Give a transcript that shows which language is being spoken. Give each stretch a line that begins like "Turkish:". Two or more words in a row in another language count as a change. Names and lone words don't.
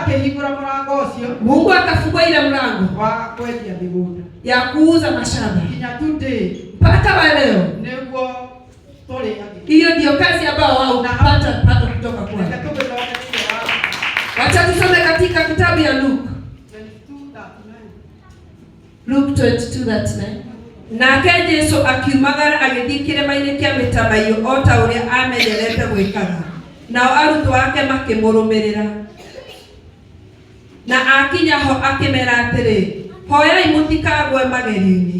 Swahili: Mungu akafungua ile mlango ya kuuza mashamba. Mpaka wa leo. Hiyo ndio kazi ambayo wao unapata kutoka kwa. Wacha tusome katika kitabu ya Luke 22:39.
Kikuyu: Nake Yesu akiumagara agithii kirima-ini kia Mĩtamaiyũ o ta ũrĩa amenyerete gwĩkaga. Nao arutwo ake makĩmũrũmĩrĩra. Na akinya ho akĩmera atĩrĩ, hoyai mũtikagwe magerio-inĩ.